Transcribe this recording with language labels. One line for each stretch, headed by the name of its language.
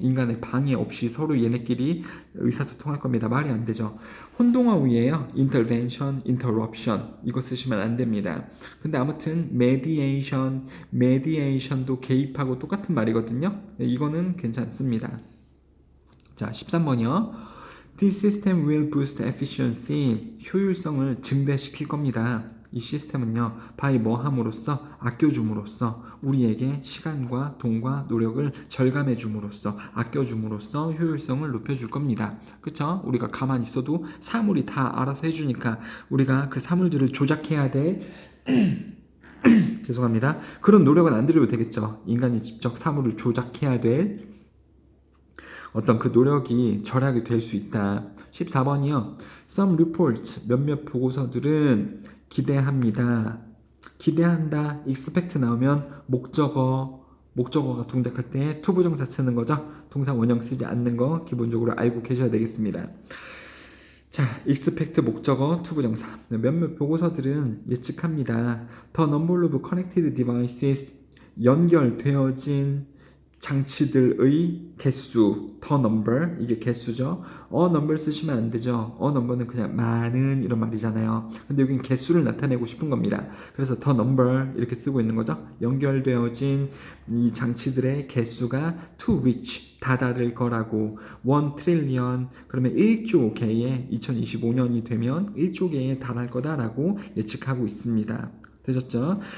Korean: 인간의 방해 없이 서로 얘네끼리 의사소통할 겁니다. 말이 안 되죠. 혼동어위에요. intervention, interruption 이거 쓰시면 안 됩니다. 근데 아무튼 mediation, mediation도 개입하고 똑같은 말이거든요. 이거는 괜찮습니다. 자, 13번이요.
English: This system will boost efficiency.
Korean: 효율성을 증대시킬 겁니다. 이 시스템은요, by 뭐 함으로써, 아껴줌으로써, 우리에게 시간과 돈과 노력을 절감해 줌으로써, 아껴줌으로써 효율성을 높여줄 겁니다. 그쵸? 우리가 가만히 있어도 사물이 다 알아서 해주니까 우리가 그 사물들을 조작해야 될 죄송합니다. 그런 노력은 안 들여도 되겠죠. 인간이 직접 사물을 조작해야 될 어떤 그 노력이 절약이 될 수 있다. 14번이요.
English: Some reports,
Korean: 몇몇 보고서들은 기대합니다. 기대한다. expect 나오면 목적어가 동작할 때 to 부정사 쓰는 거죠. 동사 원형 쓰지 않는 거 기본적으로 알고 계셔야 되겠습니다. 자, expect 목적어 to 부정사. 몇몇 보고서들은 예측합니다.
English: The number of connected devices,
Korean: 연결되어진 장치들의 개수,
English: the number,
Korean: 이게 개수죠. number 쓰시면 안 되죠. number는 그냥 많은 이런 말이잖아요. 근데 여긴 개수를 나타내고 싶은 겁니다. 그래서 the number 이렇게 쓰고 있는 거죠. 연결되어진 이 장치들의 개수가
English: to which
Korean: 다다를 거라고
English: 1 trillion
Korean: 그러면 1조 개에 2025년이 되면 1조 개에 달할 거다라고 예측하고 있습니다. 되셨죠?